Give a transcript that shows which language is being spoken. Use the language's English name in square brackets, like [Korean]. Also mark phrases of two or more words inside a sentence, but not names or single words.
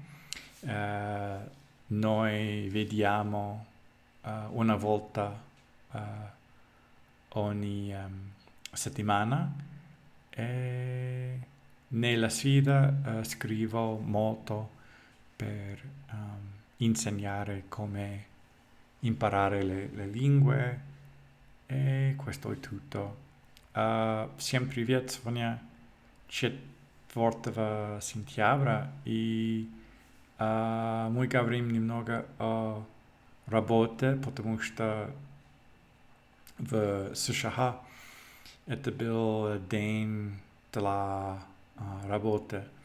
[Italian] Noi vediamo una volta ogni settimana e nella sfida scrivo molto per insegnare come imparare le lingue e questo è tutto. [Russian] Всем привет, сегодня четвертого сентября и мы говорим немного о работе, потому что в США это был день для работы.